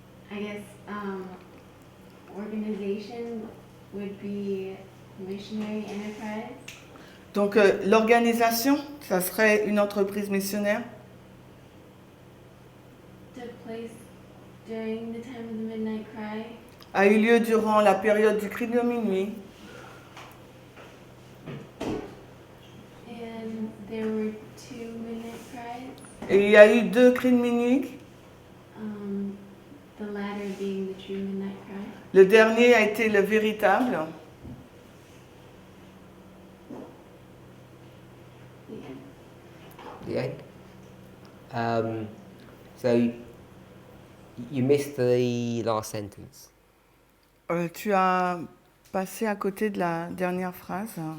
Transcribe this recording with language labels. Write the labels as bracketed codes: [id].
[en] I guess organization would be missionary enterprise. [fr] Donc l'organisation, ça serait une entreprise missionnaire [en] Took place during the time of the midnight cry. [fr] a eu lieu durant la période du cri de minuit. [en] And there were 2 midnight cries. [fr] Et il y a eu 2 cris de minuit. [en] The latter being the true midnight cry. [fr] Le dernier a été le véritable. [en] The end. The end. So you missed the last sentence. [fr] Tu as passé à côté de la dernière phrase.